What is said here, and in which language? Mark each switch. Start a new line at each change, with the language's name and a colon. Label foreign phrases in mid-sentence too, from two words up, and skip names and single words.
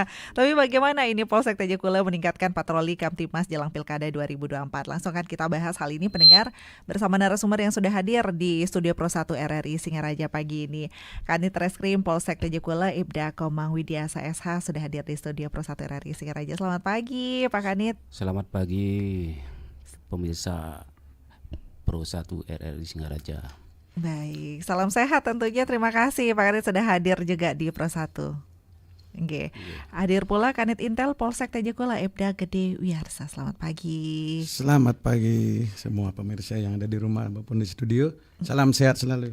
Indonesian: Tapi bagaimana ini Polsek TJ Kule meningkatkan patroli Kamtibmas jelang Pilkada 2024? Langsung kan kita bahas hal ini pendengar bersama narasumber yang sudah hadir di studio Pro 1 RRI Singaraja pagi ini. Kanit Reskrim Polsek TJ Kule Ibda Komang Widiasa SH sudah hadir di studio Pro 1 RRI Singaraja. Selamat pagi Pak Kanit. Selamat pagi pemirsa Pro 1 RRI Singaraja. Baik, salam sehat tentunya. Terima kasih Pak Kanit sudah hadir juga di Pro 1. Oke. Hadir pula Kanit Intel Polsek TJ Kule Ibda Gede Wiarsa. Selamat pagi. Selamat pagi semua pemirsa yang ada di rumah maupun di studio. Salam sehat selalu.